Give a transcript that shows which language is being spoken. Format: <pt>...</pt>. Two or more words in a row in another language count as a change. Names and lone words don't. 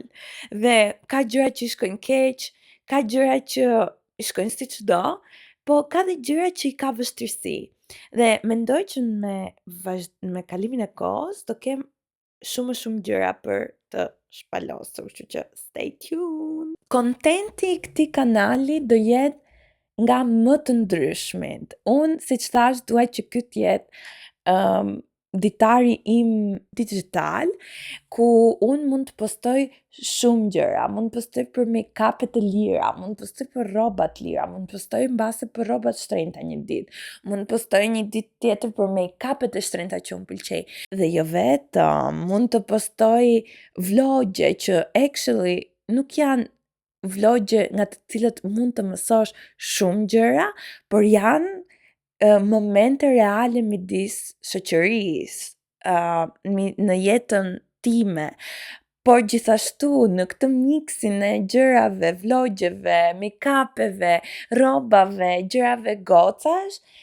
<sq>Dhe ka gjëra që i shkojnë keq, ka gjëra që i shkojnë siç do, po ka dhe gjëra që i ka vështirësi. Dhe mendoj që me kalimin e kohës do kem shumë gjëra për të shpalosur, kështu që</sq> <en>stay tuned.</en> <sq>Kontenti i këtij kanali do jetë nga më të ndryshmit. Unë, siç thash, dua që ky të jetë ditari im digital, ku unë mund të postoj shumë gjëra, mund të postoj për make-up të lira, mund të postoj për rroba të lira, mund të postoj mbase për rroba të shtrenjta një ditë, mund të postoj një ditë tjetër për make-up të shtrenjta që unë pëlqej. Dhe jo vetëm, mund të postoj vlogje që actually nuk janë vlogje nga të cilët mund të mësosh shumë gjëra, por janë momente reale midis shoqërisë, në jetën time, por gjithashtu në këtë miksin e gjërave, vlogjeve, make-upeve, rrobave, gjërave gocash,</sq>